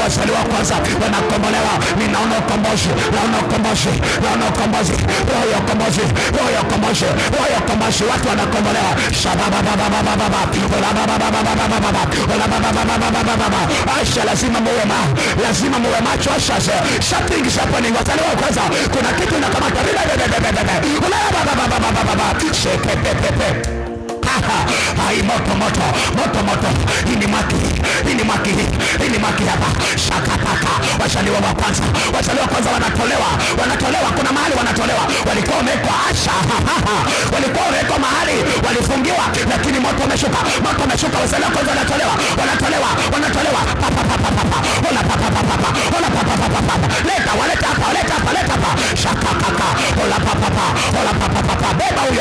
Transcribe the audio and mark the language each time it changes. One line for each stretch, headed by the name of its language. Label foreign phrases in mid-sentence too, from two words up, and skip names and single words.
Swahili: Wazaliwa wa kwanza wanakombolewa. Ninaona ukombozi, naona ukombozi, naona ukombozi, roho ya ukombozi, roho ya ukombozi, roho ya ukombozi. Watu wanakombolewa. Shabababababababa olababababababa olababababababa. Asha, lazima muwe lazima muwe macho. Asha,
English: something is happening.
Swahili: Wazaliwa wa kwanza kuna kitu inakamata. Shekepepepe. Hai, moto moto moto moto. Hii ni maki, hii ni maki, hii ni maki hapa. Shakataka. Wazaliwa wa kwanza, wazaliwa wa kwanza wanatolewa, wanatolewa. Kuna mahali wanatolewa, walikuwa wamewekwa. Asha, walikuwa wamewekwa mahali, walifungiwa, lakini moto umeshuka, moto umeshuka. Wazaliwa wa kwanza wanatolewa, wanatolewa, wanatolewa. Papa papa papa ola papa papa ola papa papa. Leta, waleta hapa, leta hapa, leta hapa. Shakataka ola papa papa ola papa papa.